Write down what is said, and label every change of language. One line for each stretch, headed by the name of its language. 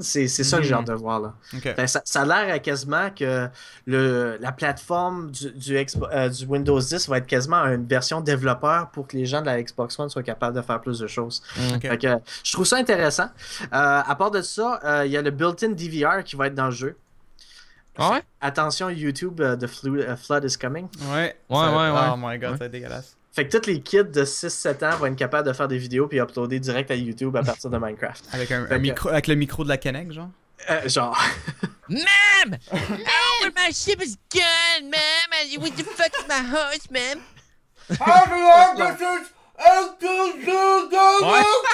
French: C'est ça que j'ai hâte de voir là. Ça a l'air quasiment que la plateforme du Windows 10 va être quasiment une version développeur pour que les gens de la Xbox One soient capables de faire plus de choses. Fait que, je trouve ça intéressant. À part de ça, il y a le built-in DVR qui va être dans le jeu.
English: Attention YouTube, the flood is coming.
French: Ouais.
English: Oh my god,
French: c'est dégueulasse. Fait que tous les kids de 6-7 ans vont être capables de faire des vidéos puis uploader direct à YouTube à partir de Minecraft. Avec avec le micro de la Kinect, genre? Genre.
English: Ma'am! Oh, my ship is gone, ma'am! What the fuck is my house, ma'am? Everyone, this is L2G Gaming!